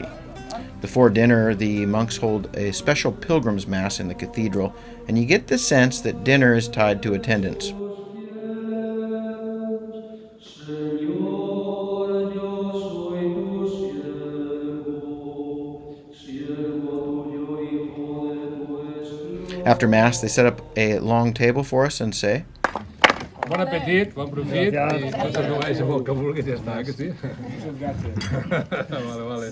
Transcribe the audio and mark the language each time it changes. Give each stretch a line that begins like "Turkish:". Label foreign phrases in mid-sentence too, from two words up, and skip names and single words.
English: Before dinner, the monks hold a special pilgrim's mass in the cathedral, and you get the sense that dinner is tied to attendance. After Mass, they set up a long table for us and say,
French: Bon appetit,
Catalan: bon profit, i coses noves amb el que vulguis ja està, que sí? Vale.